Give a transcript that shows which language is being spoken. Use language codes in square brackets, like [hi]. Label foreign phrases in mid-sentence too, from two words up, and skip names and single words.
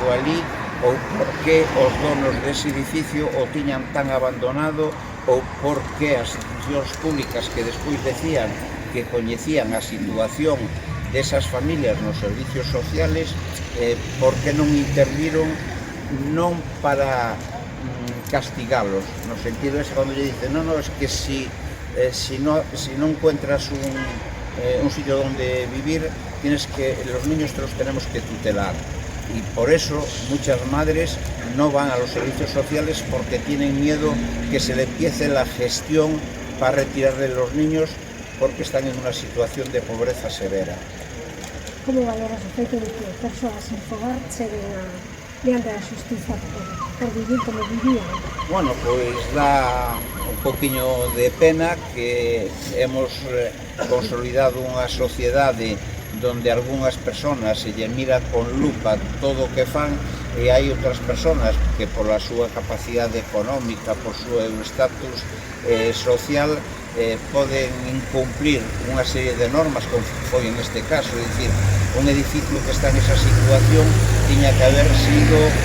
[gl] ali ou por que os donos dese edificio o tiñan tan abandonado ou por que as institucións públicas que despois decían que coñecían a situación desas familias nos [es] servicios sociales, [gl] por que non interviron, non para castigalos, no sentido ese cando lle dicen, non, [es] es que si non encuentras un sitio donde vivir, los niños te los tenemos que tutelar. Y por eso muchas madres no van a los servicios sociales porque tienen miedo que se le empiece la gestión para retirarle los niños porque están en una situación de pobreza severa. [gl] Como valoras o feito de que persoas sen fogar cheguen diante da xustiza por vivir como vivían? Bueno, pois dá un poquinho de pena que [es] hemos consolidado [gl] unha sociedade donde algunhas persoas se lle mira con lupa todo o que fan e hai outras persoas que pola súa capacidade económica, por súa estatus social, poden incumplir unha serie de normas, como foi en este caso, é dicir, un edificio que está en esa situación tiña que haber sido